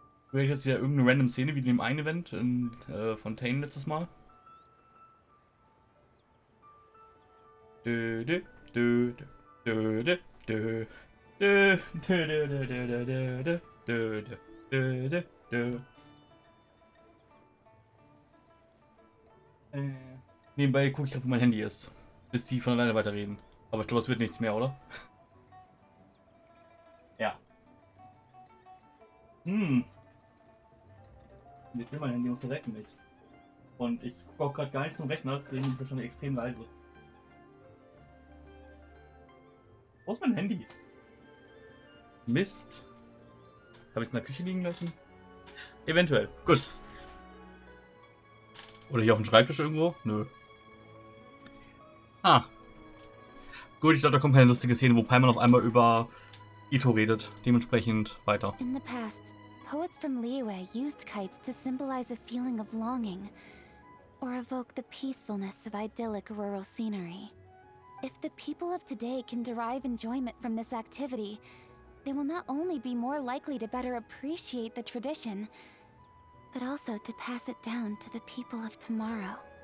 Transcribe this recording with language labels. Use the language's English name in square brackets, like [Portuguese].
[German] Wäre jetzt wieder irgendeine random Szene wie in dem einen Event in Fontaine letztes Mal. Dö, dö, dö, dö, dö, dö, dö, dö, dö, dö, dö, dö, dö, dö, dö, dö, dö. Nebenbei gucke ich gerade, wo mein Handy ist. Bis die von alleine weiterreden. Aber ich glaube, es wird nichts mehr, oder? Ja. Jetzt sind mein Handy und direkt nicht. Und ich gucke auch gerade gar nicht zum Rechner, deswegen bin ich schon extrem leise. Wo ist mein Handy? Mist. Habe ich es in der Küche liegen lassen? Eventuell. Gut. Oder hier auf dem Schreibtisch irgendwo? Nö. Ah. Gut, ich glaube, da kommt keine lustige Szene, wo Paimon auf einmal über Ito redet. Dementsprechend weiter. [English] In the past, poets from Liyue used kites to symbolize a feeling of longing, or evoke the peacefulness of idyllic rural scenery. If the people of today can derive enjoyment from this activity, they will not only be more likely to better appreciate the tradition, but also to pass it down to the people of tomorrow.